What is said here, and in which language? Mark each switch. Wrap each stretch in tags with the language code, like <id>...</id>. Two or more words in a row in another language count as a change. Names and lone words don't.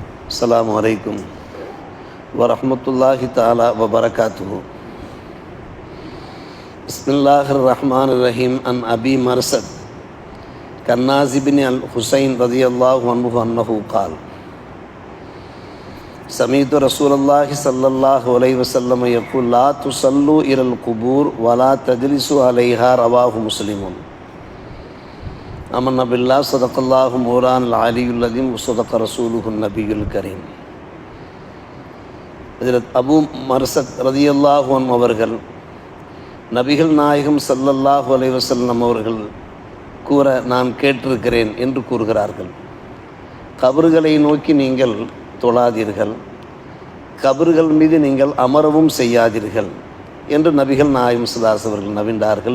<ar>السلام عليكم ورحمة الله تعالى وبركاته. بسم الله الرحمن الرحيم. عن أبي مرثد كناز بن الحصين رضي الله عنه أنه قال سمعت رسول الله صلى الله عليه وسلم يقول لا تصلوا إلى القبور ولا تجلسوا عليها. رواه مسلم. آمنا بالله صدق الله مولانا العلي العظيم وصدق رسوله النبي الكريم.</ar> <ta>அபு மர்சத்</ta> <ar>رضي الله عنه</ar> <ta>அவர்கள் நபிகள் நாயகம்</ta> <ar>صلى الله عليه وسلم</ar> <ta>அவர்கள் கூற நான் கேட்டிருக்கிறேன் என்று கூறுகிறார்கள். கபறுகளை நோக்கி நீங்கள் தொழாதீர்கள், கபறுகள் மீது நீங்கள் அமரவும் செய்யாதீர்கள் என்று நபிகள் நாயகம்</ta> <ar>صلى الله عليه</ar> <ta>அவர்கள் நவின்றார்கள்.</ta>